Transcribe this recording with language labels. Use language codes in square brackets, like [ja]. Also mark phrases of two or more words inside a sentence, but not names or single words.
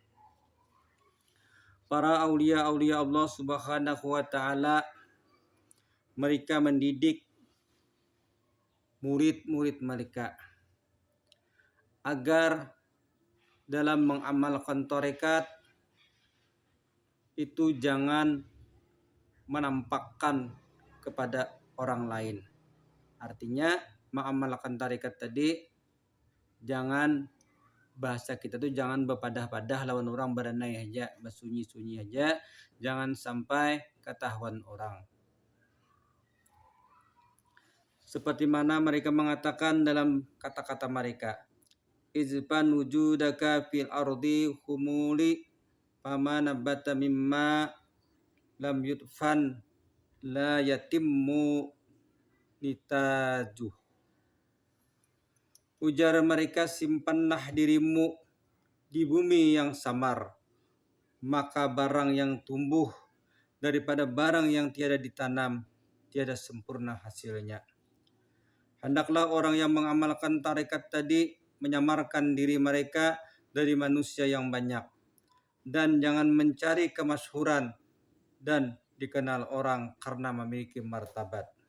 [id] Para aulia-aulia Allah [ar] سبحانه وتعالى, [id] mereka mendidik murid-murid mereka agar dalam mengamalkan tarekat itu jangan menampakkan kepada orang lain. [bjn] Artinya mengamalkan tarekat tadi jangan, bahasa kita tuh jangan berpadah-padah lawan orang, berenai aja, bersunyi-sunyi aja, [id] jangan sampai ketahuan orang. Seperti mana mereka mengatakan dalam kata-kata mereka, [ar] ادفن وجودك في أرض الخمول فما نبت مما لم يدفن لا يتم نتاجه. [id] Ujar mereka, simpanlah dirimu di bumi yang samar, maka barang yang tumbuh daripada barang yang tiada ditanam tiada sempurna hasilnya. Hendaklah orang yang mengamalkan tarekat tadi menyamarkan diri mereka dari manusia yang banyak, dan jangan mencari kemasyhuran dan dikenal orang karena memiliki martabat.